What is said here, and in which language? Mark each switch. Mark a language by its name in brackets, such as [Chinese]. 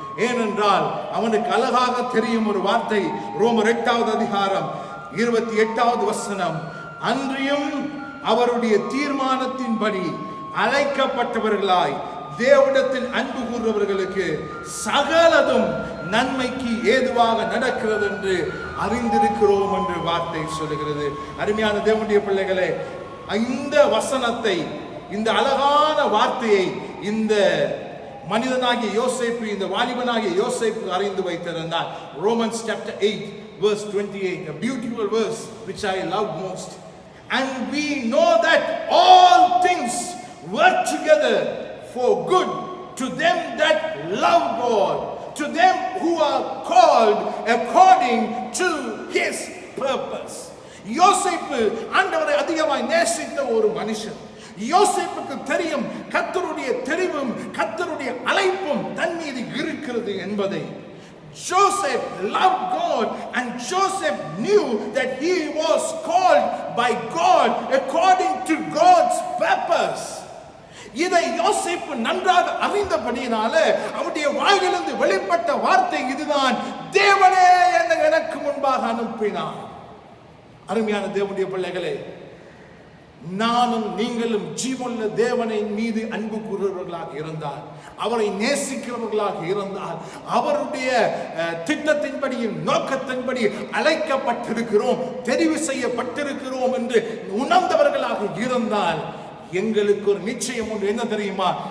[Tamil] ஏனென்றால் அவனுக்கு அழகாக தெரியும் ஒரு வார்த்தை, ரோமர் 8வது அதிகாரம் 28வது வசனம், அன்றியும் அவருடைய தீர்மானத்தின்படி அழைக்கப்பட்டவர்களாய் தேவனிடத்தில் அன்பு கூறுபவர்களுக்கு சகலதும் நன்மைக்கு ஏதுவாக நடக்கிறது என்று அறிந்திருக்கிறோம் என்று வார்த்தை சொல்லுகிறது. அருமையான தேவனுடைய பிள்ளைகளே, இந்த வசனத்தை, இந்த அழகான வார்த்தையை இந்த மனிதனாகிய யோசேப்பு, இந்த வாலிபனாகிய யோசேப்பு அறிந்து வைத்திருந்தார். [English] Romans chapter 8 verse 28, a beautiful verse which I love most. And we know that all things work together for good to them that love God, to them who are called according to his purpose. [Tamil] யோசேப்பு ஆண்டவரை அதிகமாய் நேசித்த ஒரு மனுஷன். யோசேப்புக்கு தெரியும் கர்த்தருடைய தெரிவும் கர்த்தருடைய அழைப்பும் தன் மீது இருக்கிறது என்பதை. [English] Joseph loved God and Joseph knew that he was called by God according to God's purpose. [Tamil] இதை யோசேப்பு நன்றாக அறிந்தபடியினால அவருடைய வாயிலிருந்து வெளிப்பட்ட வார்த்தை இதுதான், தேவனே என்னை எனக்கு முன்பாக அனுப்பினார். அருமையான தேவனுடைய பிள்ளைகளே, நானும் நீங்களும் ஜீவனுள்ள தேவனை மீது அன்பு கூறுபவர்களாக இருந்தால், அவரை நேசிக்கிறவர்களாக இருந்தால், அவருடைய திட்டத்தின்படியும் நோக்கத்தின்படி அழைக்கப்பட்டிருக்கிறோம், தெரிவு செய்யப்பட்டிருக்கிறோம் என்று உணர்ந்தவர்களாக இருந்தால், எங்களுக்கு ஒரு நிச்சயம் ஒன்று என்ன தெரியுமா?